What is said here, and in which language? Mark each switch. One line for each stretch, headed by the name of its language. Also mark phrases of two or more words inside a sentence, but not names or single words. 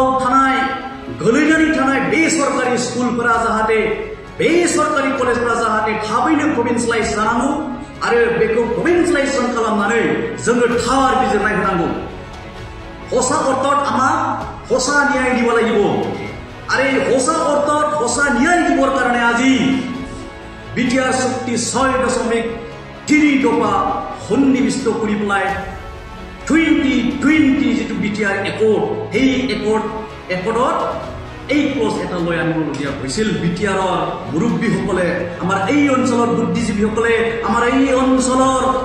Bodo: थानाय गोलैनानै थानाय बे सरकारि स्कुलफोरा जाहाथे बे सरकारि कलेजफोरा जाहाथे थाबैनो प्रभिन्सियेलाइज जानांगौ आरो बेखौ प्रभिन्सियेलाइजेसन खालामनानै जोङो थार बिजिरनाय होनांगौ हसा अर्थात आमा हसा न्याय
Assamese: দিব লাগিব আরে হসা অর্থাৎ হসা ন্যায় দিবর কারণে আজি বিটিআর শক্তি 6.3 দফা সন্নিবিষ্ট কৰি পেলাই 2020 যেটো বিটিআর একৰ্ড এই একৰ্ডত এই ক্লজ এটা লৈ আনিবলগীয়া হৈছিল বিটিআৰৰ মুৰব্বীসকলে আমাৰ এই অঞ্চলৰ বুদ্ধিজীৱীসকলে আমাৰ এই অঞ্চলৰ